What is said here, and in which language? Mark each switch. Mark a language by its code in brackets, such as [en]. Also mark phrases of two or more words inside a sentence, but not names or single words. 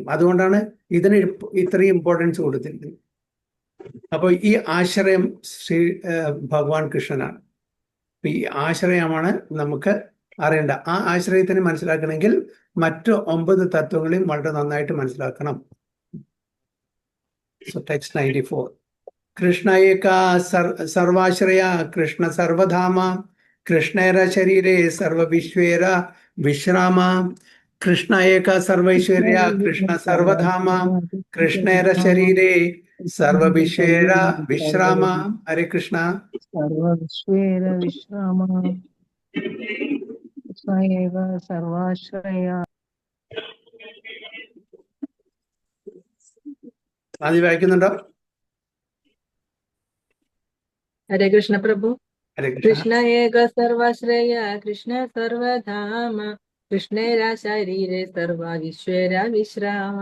[ml] അതുകൊണ്ടാണ് ഇതിന് ഇത്രയും ഇമ്പോർട്ടൻസ് കൊടുത്തിരിക്കുന്നത്. അപ്പോൾ ഈ ആശ്രയം ഭഗവാൻ കൃഷ്ണനാണ്. ഈ ആശ്രയമാണ് നമുക്ക് അറിയേണ്ട. ആ ആശ്രയത്തിനെ മനസ്സിലാക്കണമെങ്കിൽ മറ്റു 9 തത്വങ്ങളെയും വളരെ നന്നായിട്ട് മനസ്സിലാക്കണം. [en] So text 94. [bn] কৃষ্ণ এক সর্বাশ্রয়, কৃষ্ণ সর্বধাম, কৃষ্ণের শরীরে সর্ব বিশ্বের বিশ্রাম. কৃষ্ণ এক সর্বৈশ্বর্য, কৃষ্ণ সর্বধাম, কৃষ্ণের শরীরে সর্ব বিশ্বের বিশ্রাম. হরে কৃষ্ণ. সর্ব বিশ্বের বিশ্রাম। কৃষ্ণ এক সর্বাশ্রয়. [ml] ആദ്യം വായിക്കുന്നുണ്ടോ? ഹരേ കൃഷ്ണ പ്രഭു. ഹരേ കൃഷ്ണ. [bn] কৃষ্ণ এক সর্বাশ্রয়, কৃষ্ণ সর্বধাম, কৃষ্ণের শরীরে সর্ব বিশ্বের বিশ্রাম.